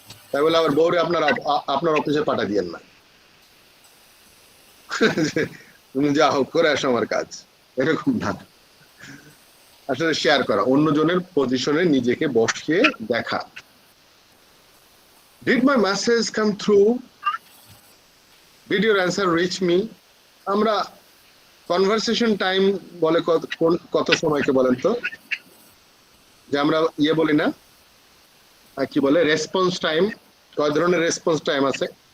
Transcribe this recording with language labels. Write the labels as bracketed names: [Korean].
[Bangla] তাই বলে আবার বউরে আপনার অফিসে পাঠা দিয়েন না, তুমি যা হোক করে আসো আমার কাজ, এরকম না। আসলে শেয়ার করা, অন্যজনের পজিশনে নিজেকে বসিয়ে দেখা। [English] Did my message come through? Did your answer reach me? [Bangla] আমরা কনভারসেশন টাইম বলে কত সময়কে বলেন তো? যে আমরা ইয়ে বলি না, কি বলে, রেসপন্স টাইম। কয় ধরনের রেসপন্স টাইম আছে?